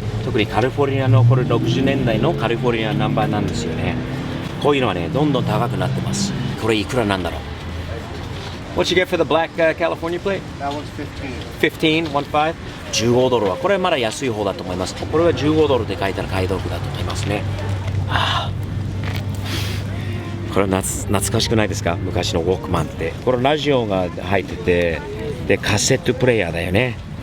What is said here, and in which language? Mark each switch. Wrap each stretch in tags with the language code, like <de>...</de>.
<ja>特にカリフォルニアのこれ60年代のカリフォルニアナンバーなんですよね。こういうのはねどんどん高くなってます。これいくらなんだろう。</ja> <en>What you get for the black California plate? That one's 15. 15?</en> <ja>15ドルはこれまだ安い方だと思います。これは15ドルで書いたら買い得だと思いますね。ああ、これ懐かしくないですか？昔のウォークマンって。これラジオが入ってて、でカセットプレイヤーだよね。</ja>